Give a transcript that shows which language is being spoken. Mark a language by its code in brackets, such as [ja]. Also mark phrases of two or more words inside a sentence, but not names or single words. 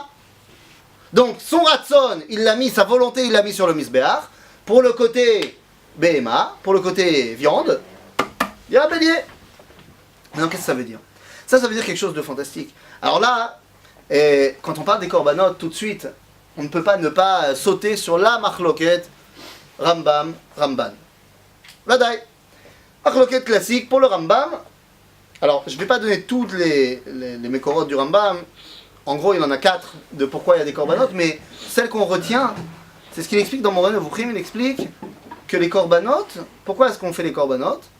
[fr] Donc son ratson, il l'a mis, sa volonté, il l'a mis sur le misbéach. Pour le côté BMA, pour le côté viande, il y a un bélier. Alors qu'est-ce que ça veut dire? Ça veut dire quelque chose de fantastique. Alors là, quand on parle des corbanotes, tout de suite, on ne peut pas ne pas sauter sur la machloket Rambam, Ramban. Vadaï. Machloket classique pour le Rambam. Alors, je ne vais pas donner toutes les mécorotes du Rambam. En gros, il en a 4 de pourquoi il y a des korbanot, mais celle qu'on retient, c'est ce qu'il explique dans Moreh Nevuchim. Il explique que les korbanot, pourquoi est-ce qu'on fait les korbanot?